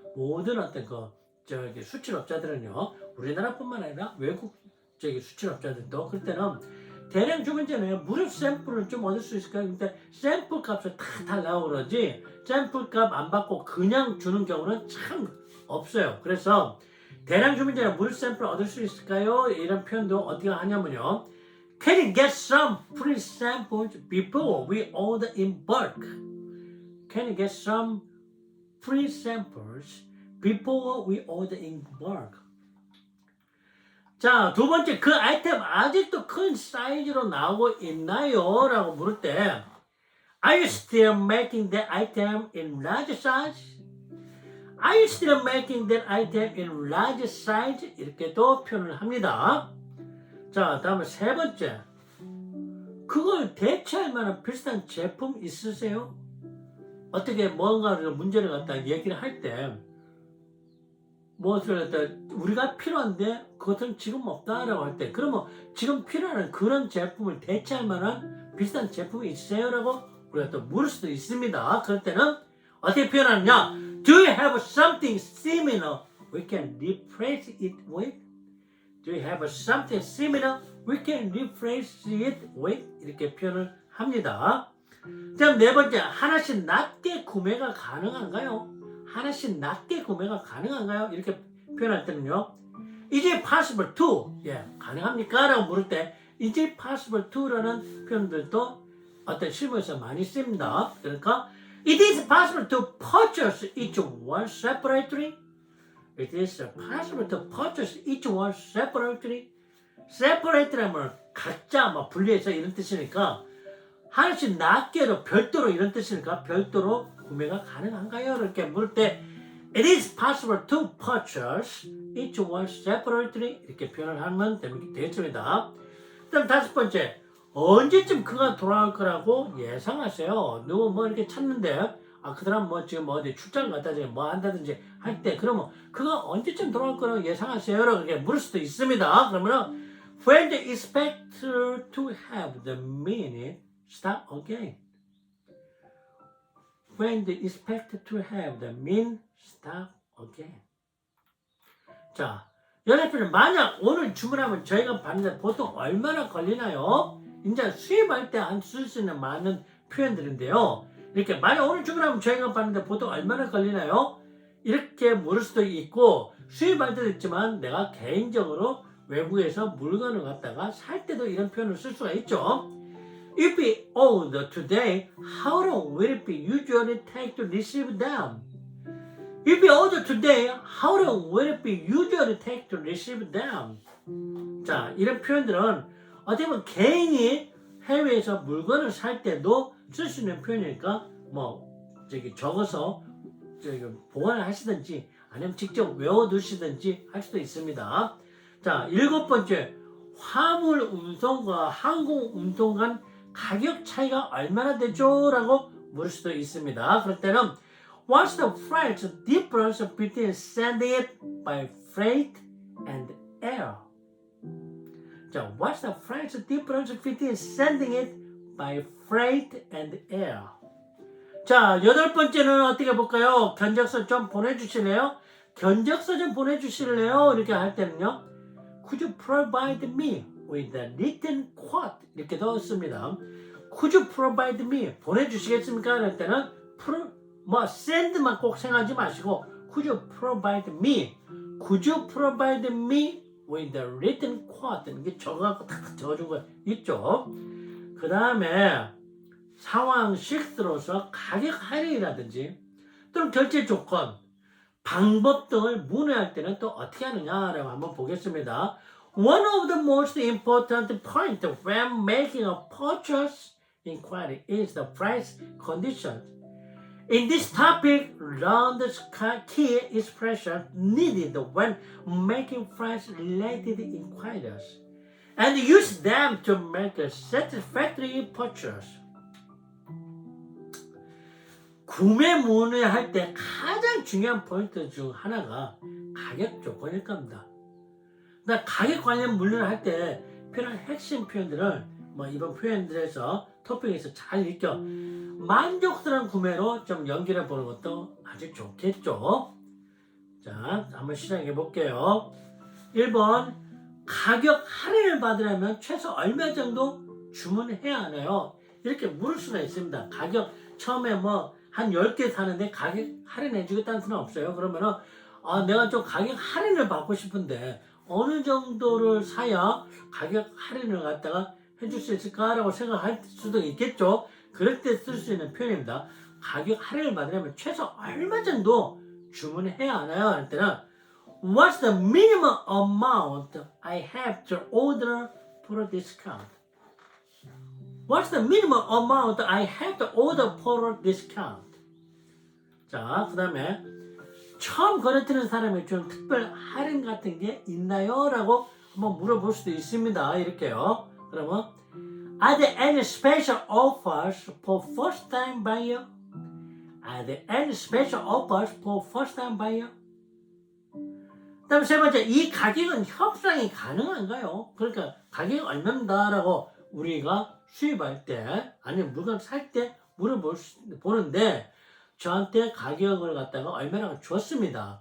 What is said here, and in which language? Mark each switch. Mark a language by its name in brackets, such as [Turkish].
[Korean] 모든 어떤 수출업자들은요, 우리나라뿐만 아니라 외국 수출업자들도 그럴 때는 대량 주문 전에 무료 샘플을 좀 얻을 수 있을까요? 근데 샘플 값을 다 달라고 그러지 샘플 값 안 받고 그냥 주는 경우는 참 없어요. 그래서 대량 주문 전에 무료 샘플을 얻을 수 있을까요? 이런 표현도 어떻게 하냐면요. [English] Can you get some free samples before we order in bulk? Can you get some free samples before we order in bulk? [Korean] 자, 두 번째, 그 아이템 아직도 큰 사이즈로 나오고 있나요? 라고 물을 때 [English] Are you still making that item in large size? Are you still making that item in large size? [Korean] 이렇게도 표현을 합니다. 자, 다음에 세 번째. 그걸 대체할 만한 비슷한 제품 있으세요? 어떻게 뭔가를 문제를 갖다 얘기를 할 때 무엇을 갖다 우리가 필요한데 그것은 지금 없다라고 할 때 그러면 지금 필요한 그런 제품을 대체할 만한 비슷한 제품이 있으세요? 라고 우리가 또 물을 수도 있습니다. 그럴 때는 어떻게 표현하느냐? [English] Do you have something similar we can replace it with? Do you have something similar we can replace it with? [Korean] 이렇게 표현을 합니다. 다음 네 번째, 하나씩 낮게 구매가 가능한가요? 하나씩 낮게 구매가 가능한가요? 이렇게 표현할 때는요. [English] Is it possible to? [Korean] 가능합니까? 라고 물을 때 [English] Is it possible to? [Korean] 라는 표현들도 어떤 실무에서 많이 씁니다. 그러니까 [English] It is possible to purchase each one separately. It is possible to purchase each one separately. [Korean] Separate라면 각자 분리해서 이런 뜻이니까 하나씩 낱개로 별도로 이런 뜻이니까 별도로 구매가 가능한가요? 이렇게 물을 때 [English] It is possible to purchase each one separately [Korean] 이렇게 표현을 하면 되겠습니다. 그다음 다섯 번째, 언제쯤 그가 돌아올 거라고 예상하세요? 누구 이렇게 찾는데 그 사람 지금 어디 출장 갔다든지 한다든지 할 때 그러면 그가 언제쯤 돌아올 거라고 예상하세요? 라고 이렇게 물을 수도 있습니다. 그러면 [English] When do you expect to have the minute start again? When do you expect to have the min start again? [Korean] 자, 여러분 만약 오늘 주문하면 저희가 받는데 보통 얼마나 걸리나요? 이제 수입할 때 안 쓸 수 있는 많은 표현들인데요. 이렇게 만약 오늘 주문하면 저희가 받는데 보통 얼마나 걸리나요? 이렇게 물을 수도 있고 수입할 때도 있지만 내가 개인적으로 외국에서 물건을 갖다가 살 때도 이런 표현을 쓸 수가 있죠. [English] If we order today, how long will it be usually take to receive them? If we order today, how long will it be usually take to receive them? [Korean] 자, 이런 표현들은 어떻게 보면 개인이 해외에서 물건을 살 때도 쓸 수 있는 표현이니까 적어서 보관을 하시든지 아니면 직접 외워두시든지 할 수도 있습니다. 자, 일곱 번째, 화물 운송과 항공 운송 간 가격 차이가 얼마나 되죠? 라고 물을 수도 있습니다. 그럴 때는 [English] What's the price difference between sending it by freight and air? [Korean] 자, [English] What's the price difference between sending it by freight and air? [Korean] 자, 여덟 번째는 어떻게 볼까요? 견적서 좀 보내주시네요. 견적서 좀 보내주실래요? 이렇게 할 때는요. [English] Could you provide me with a written quote? [Korean] 이렇게 넣었습니다. [English] Could you provide me? [Korean] 보내주시겠습니까? 이럴 때는 send만 꼭 생각하지 마시고 [English] Could you provide me? Could you provide me with a written quote? [Korean] 이게 적어갖고 탁탁 적어준 거 있죠. 그 다음에 상황 6로서 가격 할인이라든지 또는 결제 조건, 방법 등을 문의할 때는 또 어떻게 하느냐라고 한번 보겠습니다. [English] One of the most important points when making a purchase inquiry is the price condition. In this topic, learn the key expressions needed when making price-related inquiries and use them to make a satisfactory purchase. [Korean] 구매 문의할 때 가장 중요한 포인트 중 하나가 가격 조건일 겁니다. 그러니까 가격 관련 문의를 할 때 필요한 핵심 표현들을 이번 표현들에서 토픽에서 잘 익혀 만족스러운 구매로 좀 연결해 보는 것도 아주 좋겠죠. 자, 한번 시작해 볼게요. 1번, 가격 할인을 받으려면 최소 얼마 정도 주문해야 하나요? 이렇게 물을 수가 있습니다. 가격 처음에 한 10개 사는데 가격 할인해 주겠다는 수는 없어요. 그러면은 내가 좀 가격 할인을 받고 싶은데 어느 정도를 사야 가격 할인을 갖다가 해줄 수 있을까라고 생각할 수도 있겠죠. 그럴 때 쓸 수 있는 표현입니다. 가격 할인을 받으려면 최소 얼마 정도 주문해야 하나요? 할 때는 [English] What's the minimum amount I have to order for a discount? What's the minimum amount I have to order for a discount? [Korean] 자, 그 다음에 처음 거래되는 사람이 좀 특별 할인 같은 게 있나요? 라고 한번 물어볼 수도 있습니다. 이렇게요. 그러면 [English] Are there any special offers for first time buyer? Are there any special offers for first time buyer? [Korean] 그 다음에 세 번째, 이 가격은 협상이 가능한가요? 그러니까 가격이 얼마입니다 라고 우리가 수입할 때 아니면 물건 살 때 물어보는데 저한테 가격을 갖다가 얼마나 줬습니다.